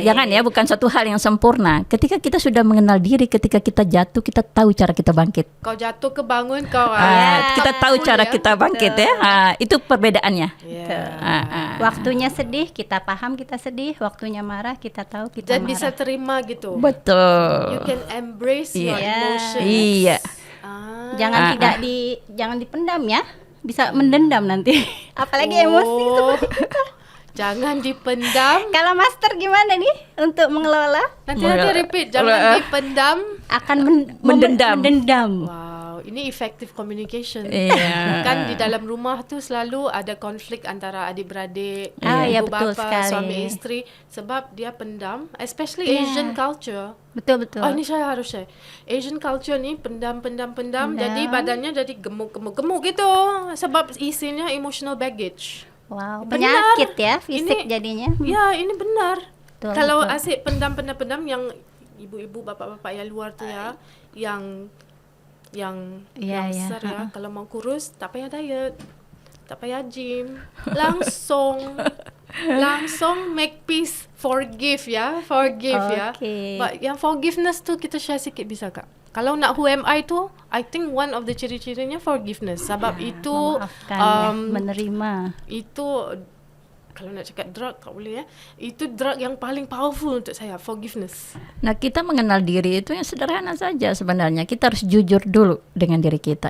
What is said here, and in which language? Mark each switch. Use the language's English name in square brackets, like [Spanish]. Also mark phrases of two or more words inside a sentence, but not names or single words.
[Indonesian] Jangan ya, bukan suatu hal yang sempurna. Ketika kita sudah mengenal diri, ketika kita jatuh, kita tahu cara kita bangkit. Kau jatuh ke bangun kau. Kita tahu cara ya. kita bangkit ya. Itu perbedaannya. Ya. Waktunya sedih, kita paham kita sedih. Waktunya marah, kita tahu kita Dan marah. bisa terima gitu. Betul. [English] You can embrace your [Indonesian] Iya. [English] emotions. [Indonesian] Iya. Jangan dipendam ya. Bisa mendendam nanti. Apalagi emosi seperti itu. Jangan dipendam. Kalau master gimana nih untuk mengelola? Nanti repeat. Jangan dipendam. Akan Mendendam. mendendam. Wow, ini [English] effective communication. [Indonesian] Iya. [Malay] Kan di dalam rumah tu selalu ada konflik antara adik-beradik, Ya ibu betul bapa, sekali. suami isteri, sebab dia pendam, [English] especially Yeah. Asian culture. [Indonesian] Betul. Oh, ini saya harus share. [English] Asian culture [Malay] ni pendam. Jadi badannya jadi gemuk gitu. Sebab isinya [English] emotional baggage. [Malay] Wow, Benar. penyakit ya fisik Ini- jadinya. Ya, ini benar. Betul, Kalau betul. asyik pendam yang ibu-ibu, bapak-bapak yang luar tu ya, yang Ya, ya, besar ya, kalau mau kurus tak payah diet, tak payah gym, langsung [English] make peace, [Malay] forgive ya. Oke. But yang forgiveness tu kita share sikit bisa Kak? Kalau nak [English] who am I [Malay] tu, [English] I think one of the [Malay] ciri-cirinya forgiveness. Sebab itu [Indonesian] Memaafkan ya, menerima. [Malay] itu kalau nak cakap drug tak boleh ya. Itu drug yang paling powerful untuk saya, forgiveness. [Indonesian] Nah, kita mengenal diri itu yang sederhana saja sebenarnya. Kita harus jujur dulu dengan diri kita.